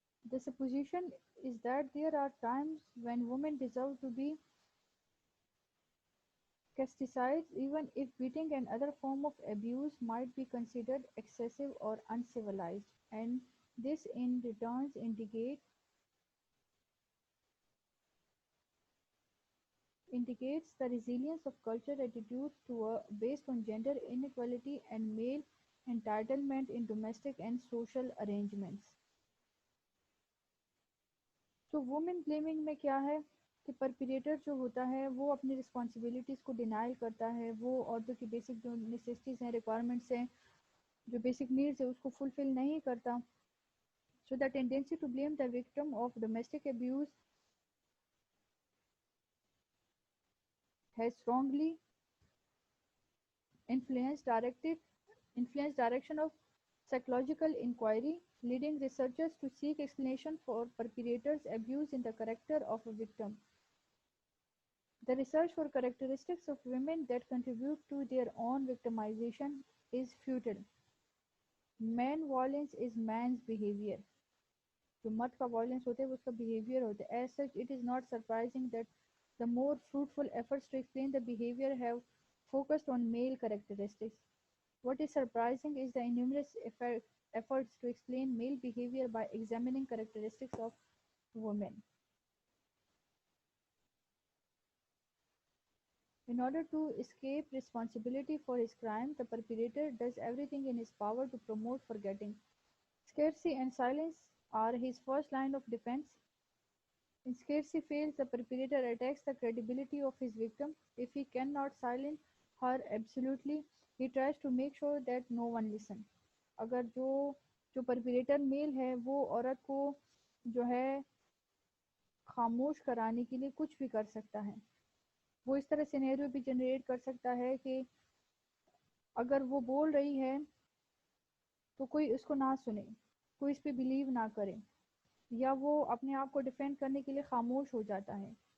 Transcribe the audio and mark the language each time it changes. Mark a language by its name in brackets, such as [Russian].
[English] The supposition is that there are times when women deserve to be chastised even if beating and other form of abuse might be considered excessive or uncivilized, and this in return indicates the resilience of cultural attitudes based on gender inequality and male entitlement in domestic and social arrangements. [Hindi] तो women blaming में क्या है कि परपिरेटर जो होता है वो अपनी रिस्पॉन्सिबिलिटीज़ को डिनाइल करता है, वो औरतों की बेसिक जो नेसेसिटीज़ हैं, रिक्वायरमेंट्स हैं, जो बेसिक नीड्स है उसको फुलफिल नहीं करता. [English] So the tendency to blame the victim of domestic abuse has strongly influenced direction of psychological inquiry, leading researchers to seek explanation for perpetrators' abuse in the character of a victim. The research for characteristics of women that contribute to their own victimization is futile. Man violence is man's behavior. [Hindi] जो मर्द का violence होता है वो उसका behaviour होता है. [English] As such, it is not surprising that the more fruitful efforts to explain the behavior have focused on male characteristics. What is surprising is the innumerous efforts to explain male behavior by examining characteristics of women. In order to escape responsibility for his crime, the perpetrator does everything in his power to promote forgetting. Scarcity and silence are his first line of defense. When scarcity fails, the perpetrator attacks the credibility of his victim. If he cannot silence her absolutely, he tries to make sure that no one listens. [Hindi] अगर जो perpetrator mail है वो औरत को जो है खामोश कराने के लिए कुछ भी कर सकता है. वो इस तरह सिनेरियो भी जनरेट कर सकता है कि अगर वो बोल रही है तो कोई उसको ना सुने, कोई इस पे बिलीव ना करे, या वो अपने आप को डिफेंड करने के लिए खामोश हो जाता है.